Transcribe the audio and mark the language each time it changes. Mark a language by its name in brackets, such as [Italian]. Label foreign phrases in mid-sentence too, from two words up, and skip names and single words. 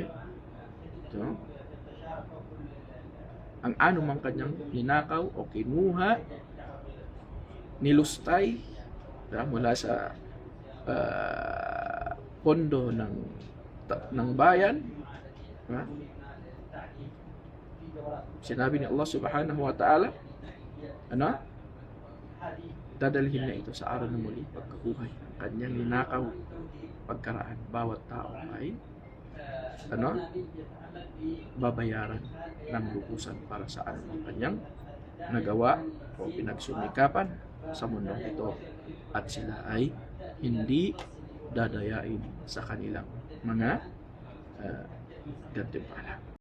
[Filipino] So, ang anumang kanyang ninakaw o kinuha, nilustay mula sa pondo ng bayan, sinabi ni Allah [Arabic] سبحانه وتعالى, [Filipino] dadalhin na ito sa araw ng muli pagkabuhay. Ang kanyang ninakaw pagkaraan, bawat tao ay babayaran ng lubusan para sa anumang kanyang nagawa o pinagsumikapan sa mundong ito, at sila ay hindi dadayain sa kanilang mga gantimpala.